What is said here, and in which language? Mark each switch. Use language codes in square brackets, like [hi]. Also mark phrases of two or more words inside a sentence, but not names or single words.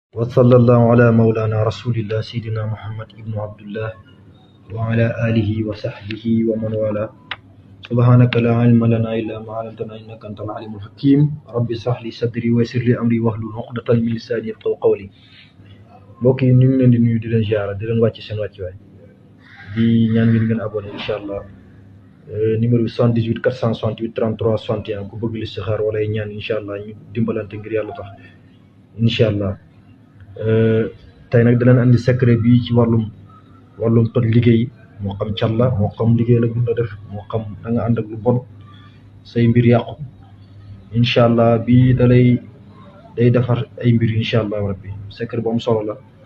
[ar] وصلى الله على مولانا رسول الله سيدنا محمد ابن عبد الله وعلى آله وصحبه ومن والاه. سبحانك لا علم لنا إلا ما علمتنا إنك أنت العليم الحكيم. رب اشرح لي صدري ويسر لي أمري واحلل عقدة من لساني يفقهوا قولي. [wo] mbokk yi ñu ngi leen di nuyu di leen ziara di leen wàcc seen wàccuwaay di ñaan ngeen abonné [ar] إن شاء الله [wo] numéro bi 78 468 33 61 ku bëgg listixaar wala ay ñaan [ar] إن شاء الله [wo] ñu dimbalante ngir yàlla tax [ar] إن شاء الله. [wo] tey nag dinañ andi secret bi ci wàllum toj liggéey moo xam cal la moo xam liggéey la gën a def moo xam da nga ànd ak lu bon say mbir yàqu [ar] إن شاء الله [wo] bii day defar ay mbir [ar] إن شاء الله ربي [wo] secret bu am solo la.